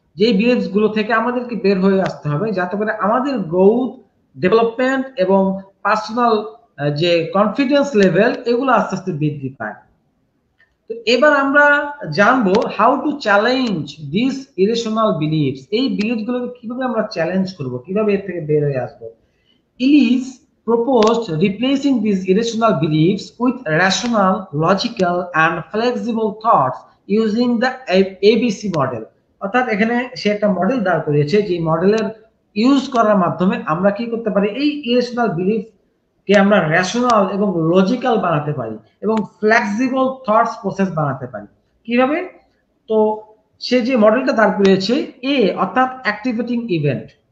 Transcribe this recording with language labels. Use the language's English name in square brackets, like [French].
[Bangla] যে বিলিভস গুলো থেকে আমাদেরকে বের হয়ে আসতে হবে যাতে করে আমাদের গ্রোথ, ডেভেলপমেন্ট এবং পার্সোনাল যে কনফিডেন্স লেভেল, এগুলো আস্তে আস্তে বৃদ্ধি পায়। তো এবার আমরা জানবো [English] How to challenge this irrational beliefs. [Bangla] এই বিলিভস গুলোকে কিভাবে আমরা চ্যালেঞ্জ করব, কিভাবে এর থেকে বের হয়ে আসবো। [English] Ellis proposed replacing these irrational beliefs with rational, logical, and flexible thoughts using the ABC model. [Bangla] অর্থাৎ এখানে সে একটা মডেল দাঁড় করিয়েছে, যে মডেলের ইউজ করার মাধ্যমে আমরা কি করতে পারি, এই ইরেশনাল বিলিফ কে আমরা রেশনাল এবং লজিক্যাল বানাতে পারি এবং ফ্লেক্সিবল থটস প্রসেস বানাতে পারি। কিভাবে? তো সে যে মডেলটা দাঁড় করিয়েছে, এ অর্থাৎ অ্যাক্টিভেটিং ইভেন্ট।